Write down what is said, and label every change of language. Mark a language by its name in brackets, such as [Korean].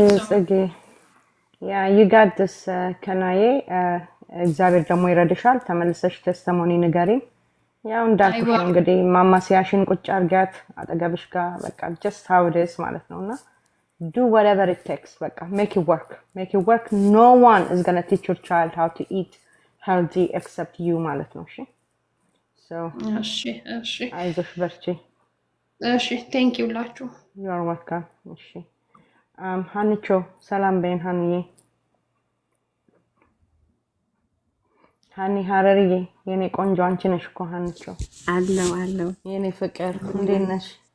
[Amharic] ጽጌ። [English] ያ ዩ ጋት ዲስ [Amharic] ከናዬ እግዚአብሔር ደግሞ ይረድሻል። ተመልሰሽ ተስተሞኒ ንገሪኝ። ያው እንዳልኩሽ ነው እንግዲህ ማማሲያሽን ቁጭ አርጋት አጠገብሽ ጋር በቃ [English] just how it is [Amharic] ማለት ነውና [English] do whatever it takes [Amharic] በቃ [English] make it work. No one is going to teach your child how to eat healthy except you [Amharic] ማለት ነው። እሺ እሺ አይዞሽ በርቺ። እሺ [English] thank you [Amharic] ላችሁ። [English] you are welcome። [Amharic] እሺ ሀኒቾ ሰላም በይን። ሀኒ ሀረርዬ የኔ ቆንጆ አንቺ ነሽ እኮ ሀኒቾ። አለው የኔ ፍቅር እንዴት ነሽ?